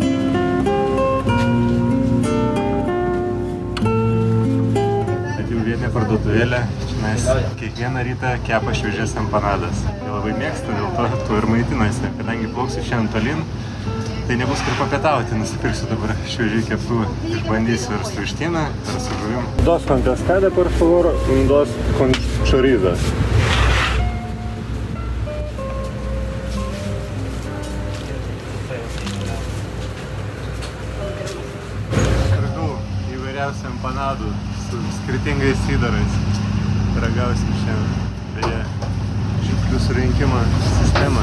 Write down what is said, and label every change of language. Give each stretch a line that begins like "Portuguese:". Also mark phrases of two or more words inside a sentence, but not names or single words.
Lithuanian: Atėjau vietinę parduotuvėlę, čionais kiekvieną rytą kepa šviežias empanadas. Jie labai mėgsta, dėl to tuo ir maitinasi. Kadangi plauksiu šiandien tolyn, tai nebus kur papietauti, nusipirksiu dabar šviežiai keptų, išbandysiu ir su vištiena, ir su žuvim.
Spanish: Dos con cascada, por favor, dos con chorizo.
Lithuanian: Pirkau įvairiausių empanadų su skirtingais įdarais. Ragausim šiandien. Beje, žirklių surinkimo sistema.